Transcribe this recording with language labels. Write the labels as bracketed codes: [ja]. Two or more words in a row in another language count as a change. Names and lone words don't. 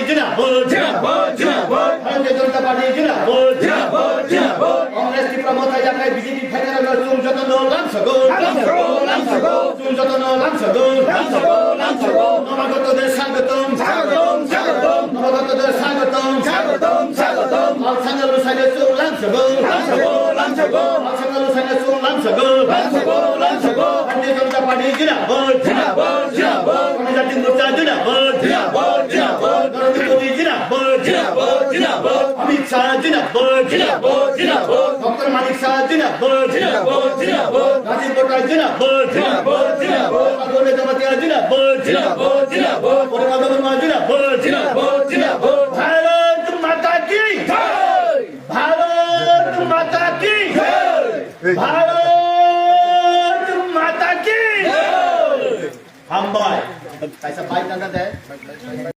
[hi] जिंदाबाद जिंदाबाद जिंदाबाद भारतीय जनता पार्टी जिंदाबाद जिंदाबाद जिंदाबाद कांग्रेस की प्रमोद जाकाय बीजेपी फेडरल [trp] जुम जतन लांसगो लांसगो लांसगो जुम जतन लांसगो लांसगो लांसगो [bn] नवगतদের স্বাগতম স্বাগতম স্বাগতম নবগতদের স্বাগতম স্বাগতম স্বাগতম [trp] আলসাঙ্গাল সাইনে চুল লাংসগো লাংসগো লাংসগো আলসাঙ্গাল সাইনে চুল লাংসগো লাংসগো লাংসগো [hi] भारतीय जनता पार्टी जिंदाबाद जिंदाबाद जिंदाबाद जनजाति मोर्चा जिंदाबाद जिंदाबाद जिंदाबाद नरेंद्र मोदी जिंदाबाद जिंदाबाद जिंदाबाद अमित शाह जिंदाबाद जिंदाबाद जिंदाबाद डॉक्टर मानिक शाह जिंदाबाद जिंदाबाद जिंदाबाद राजीव बोटा जिंदाबाद जिंदाबाद जिंदाबाद अगोले जमातिया जिंदाबाद जिंदाबाद जिंदाबाद परिवार वर्मा जिंदाबाद जिंदाबाद जिंदाबाद भारत माता की जय भारत माता की जय भारत माता की जय हम भाई कैसा भाई दादा है